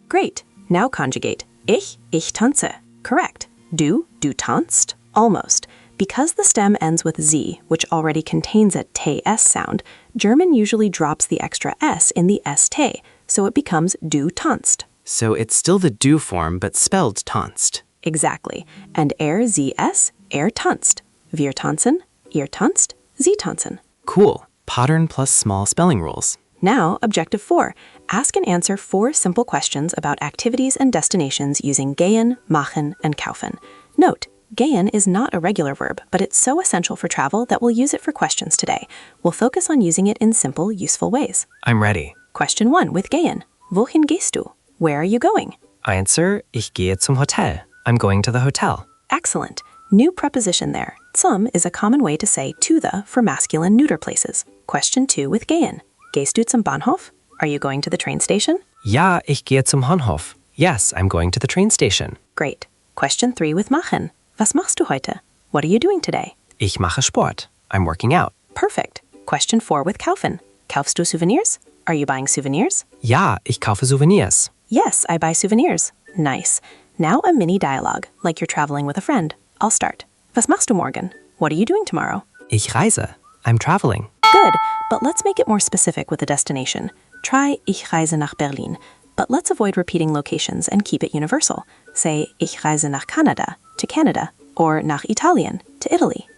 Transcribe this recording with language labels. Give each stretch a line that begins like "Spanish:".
English: Great. Now conjugate.
German: Ich tanze.
English: Correct.
German: Du tanzt.
English: Almost.
German: Because the stem ends with z, which already contains a ts sound, German usually drops the extra s in the st, so it becomes du tanzt. So it's still the do form, but spelled tanzt.
English: Exactly. And
German: sie es, tanzt. Wir tanzen, Ihr tanzt, Sie tanzen.
English: Cool. Pattern plus small spelling rules. Now, Objective 4. Ask and answer 4 simple questions about activities and destinations using gehen, machen, and kaufen. Note, gehen is not a regular verb, but it's so essential for travel that we'll use it for questions today. We'll focus on using it in simple, useful ways. I'm ready. Question 1 with gehen.
German: Wohin gehst du?
English: Where are you going?
German: Answer, ich gehe zum Hotel.
English: I'm going to the hotel. Excellent. New preposition there. Zum is a common way to say to the for masculine neuter places. Question 2 with gehen.
German: Gehst du zum Bahnhof?
English: Are you going to the train station?
German: Ja, ich gehe zum Bahnhof.
English: Yes, I'm going to the train station. Great. Question 3 with machen.
German: Was machst du heute?
English: What are you doing today?
German: Ich mache Sport.
English: I'm working out. Perfect. Question 4 with kaufen.
German: Kaufst du Souvenirs?
English: Are you buying souvenirs?
German: Ja, ich kaufe Souvenirs.
English: Yes, I buy souvenirs. Nice. Now a mini dialogue, like you're traveling with a friend. I'll start.
German: Was machst du morgen?
English: What are you doing tomorrow?
German: Ich reise.
English: I'm traveling. Good, but let's make it more specific with a destination. Try
German: Ich reise nach Berlin,
English: but let's avoid repeating locations and keep it universal. Say
German: Ich reise nach Canada,
English: to Canada, or
German: nach Italien,
English: to Italy.